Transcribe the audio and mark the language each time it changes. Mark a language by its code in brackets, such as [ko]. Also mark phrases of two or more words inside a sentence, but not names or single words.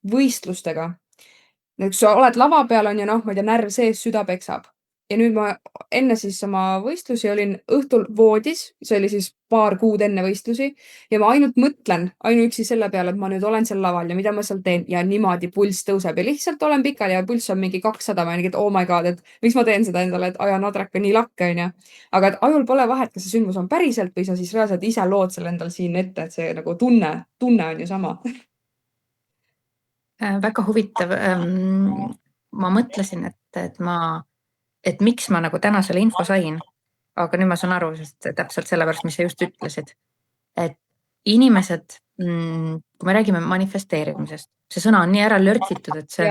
[et] Kui sa oled lava peal, on ju ma ei tea, närv sees, süda peksab. ja nüüd ma enne siis oma võistlusi olin õhtul voodis, see oli siis paar kuud enne võistlusi ja ma ainult mõtlen ainuüksi selle peale, et ma nüüd olen seal laval ja mida ma seal teen ja niimoodi pulss tõuseb ja lihtsalt olen pikali ja pulss on mingi 200, ma mingi, et [en] oh my god, [et] et miks ma teen seda endale, et ajan adraka nii lakke, onju. aga et ajul pole vahet, kas see sündmus on päriselt või sa siis reaalselt ise lood selle endal siin ette, et see nagu tunne on ju sama. Väga huvitav. Ma mõtlesin, et miks ma nagu täna selle info sain, aga nüüd ma saan aru, sest täpselt sellepärast, mis sa just ütlesid, et inimesed, kui me räägime manifesteerimisest, see sõna on nii ära lörtsitud, et see